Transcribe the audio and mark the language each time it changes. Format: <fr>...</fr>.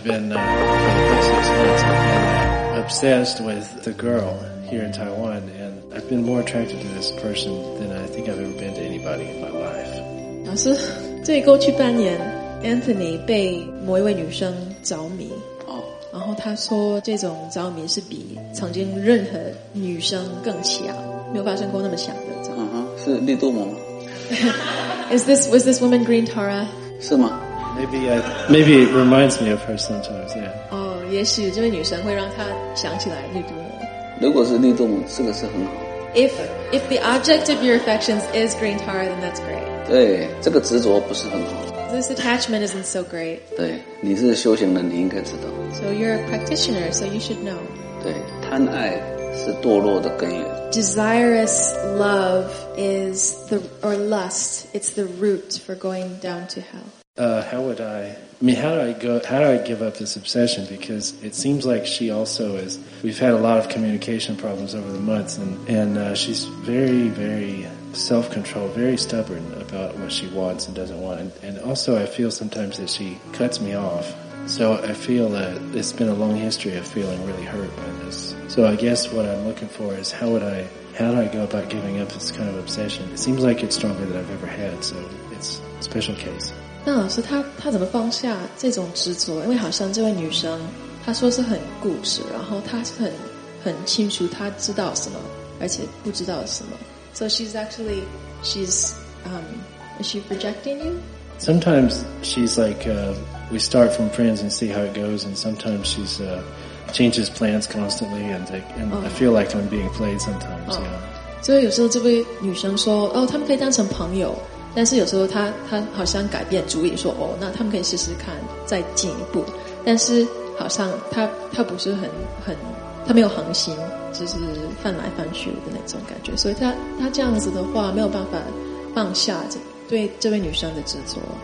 <en>been obsessed with the girl here in Taiwan, and I've been more attracted to this person than I think I've ever been to anybody in my life.</en> <zh>老师，对过去半年 ，Anthony 被某一位女生着迷。然后他说这种着迷是比曾经任何女生更强，没有发生过那么强的着迷。是绿度魔吗</zh> <en>was this woman Green Tara?</en> <zh>是吗</zh> <en>maybe it reminds me of her sometimes, yeah.</en> <zh>哦、oh, 也许这位女生会让她想起来绿度魔。如果是绿度魔这个是很好。</zh> <en>If the object of your affections is Green Tara, then that's great.</en> <zh>对，这个执着不是很好。</zh> <en>This attachment isn't so great.</en> <zh>对，你是修行人，你应该知道。</zh> <en>So you're a practitioner, so you should know.</en> <zh>对，贪爱是堕落的根源。</zh> <en>Desirous love is lust. It's the root for going down to hell. How do I give up this obsession? Because it seems like she also is. We've had a lot of communication problems over the months, and she's very, very self-control, very stubborn about what she wants and doesn't want. And also, I feel sometimes that she cuts me off. So I feel that it's been a long history of feeling really hurt by this. So I guess what I'm looking for is how do I go about giving up this kind of obsession? It seems like it's stronger than I've ever had, so it's a special case.</en> <zh>那老师他怎么放下这种执着？因为好像这位女生她说是很固执，然后她是很清楚她知道什么，而且不知道什么。</zh> <en>So is she rejecting you? Sometimes she's like, we start from friends and see how it goes, and sometimes she's, changes plans constantly, and I feel like I'm being played sometimes, yeah.</en> <zh>所以有时候这位女生说，哦，他们可以当成朋友，但是有时候她好像改变主意说，哦，那他们可以试试看，再进一步，但是好像她不是很他没有恒心，就是翻来翻去的那种感觉，所以他这样子的话没有办法放下对这位女生的执着。</zh>